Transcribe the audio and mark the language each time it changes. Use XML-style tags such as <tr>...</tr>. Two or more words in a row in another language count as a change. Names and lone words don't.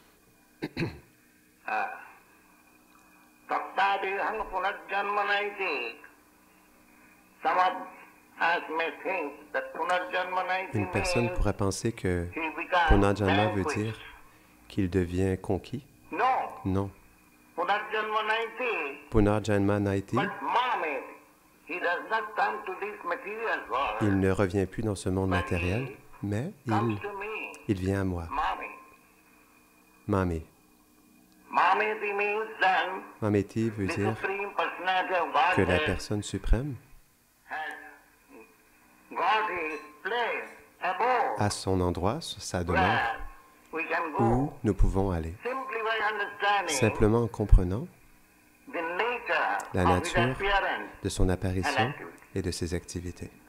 <fr>Une personne pourrait penser que Punarjanma veut dire qu'il devient conquis. Non.</fr> <sa>Punarjanma Naiti,</sa> <fr>il ne revient plus dans ce monde matériel, mais il vient à moi.</fr> <sa>Mami.</sa> <fr>Mameti veut dire que la personne suprême a son endroit, sa demeure, où nous pouvons aller. Simplement en comprenant la nature de son apparition et de ses activités.</fr>